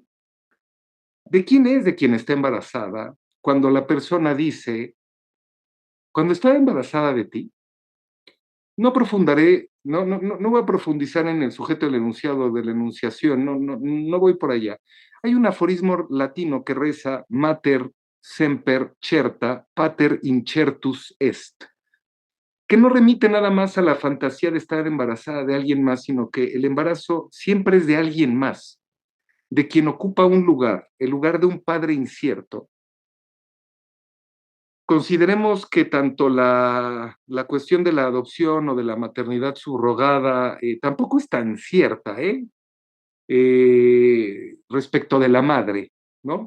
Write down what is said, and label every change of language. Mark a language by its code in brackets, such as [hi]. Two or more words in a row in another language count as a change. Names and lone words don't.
[es] ¿De quién es de quien está embarazada cuando la persona dice, cuando estaba embarazada de ti? No voy a profundizar en el sujeto del enunciado, de la enunciación, no voy por allá. Hay un aforismo latino que reza, [la] mater semper certa, pater incertus est, [es] que no remite nada más a la fantasía de estar embarazada de alguien más, sino que el embarazo siempre es de alguien más, de quien ocupa un lugar, el lugar de un padre incierto. Consideremos que tanto la cuestión de la adopción o de la maternidad subrogada tampoco es tan cierta, respecto de la madre, ¿no?